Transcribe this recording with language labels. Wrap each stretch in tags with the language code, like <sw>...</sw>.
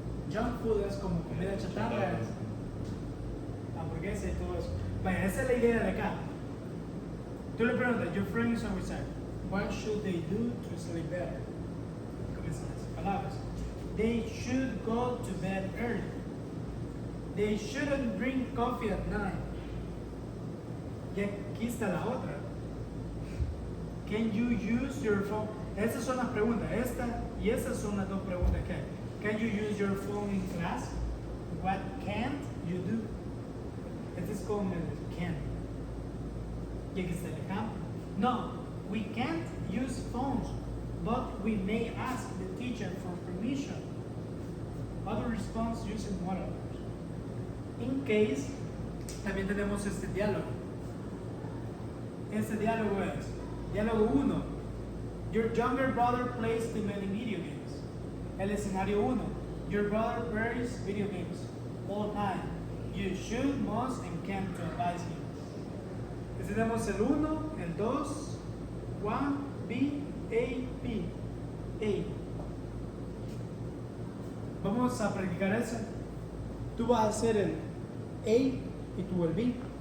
<es>Junk food es como comida chatarra, es hamburguesa y todo eso. Vaya, esa es la idea de acá. Tú le preguntas,</es> <en>your friend is always tired. What should they do to sleep better?</en> <es>Comienzan las palabras.</es> <en>They should go to bed early. They shouldn't drink coffee at night.</en> <es>Y aquí está la otra.</es> <en>Can you use your phone?</en> <es>Estas son las preguntas. Esta y estas son las dos preguntas que hay.</es> <en>Can you use your phone in class? What can't you do?</en> <es>Este es como el can. Y aquí está el ejemplo.</es> <en>No, we can't use phones, but we may ask the teacher for permission. Other response using modal verbs. In case,</en> <es>también tenemos este diálogo. Este diálogo es, diálogo 1.</es> <en>Your younger brother plays too many video games.</en> <es>El escenario 1.</es> <en>Your brother plays video games all time. You should, must, and can to advise him.</en> <es>Entonces tenemos el 1, el 2, 1, B, A, B. A. Vamos a practicar eso. Tú vas a hacer el A y tú el B.</es>